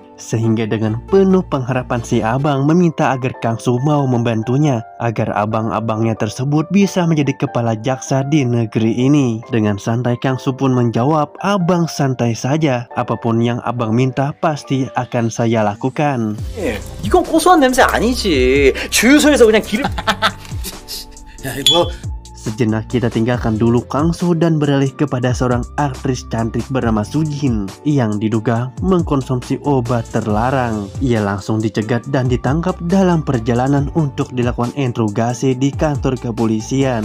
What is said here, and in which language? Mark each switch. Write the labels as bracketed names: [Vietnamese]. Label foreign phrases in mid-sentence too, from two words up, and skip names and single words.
[Indonesian] Sehingga dengan penuh pengharapan si Abang meminta agar Kang So mau membantunya agar abang-abangnya tersebut bisa menjadi kepala jaksa di negeri ini. Dengan santai Kang So pun menjawab, "Abang santai saja, apapun yang Abang minta pasti akan saya lakukan." [Korean] 이건 고소한 냄새 아니지. 주유소에서 그냥 기름. 야, 이거 [Indonesian] Sejenak kita tinggalkan dulu Kang So dan beralih kepada seorang aktris cantik bernama Sujin yang diduga mengkonsumsi obat terlarang. Ia langsung dicegat dan ditangkap dalam perjalanan untuk dilakukan interogasi di kantor kepolisian.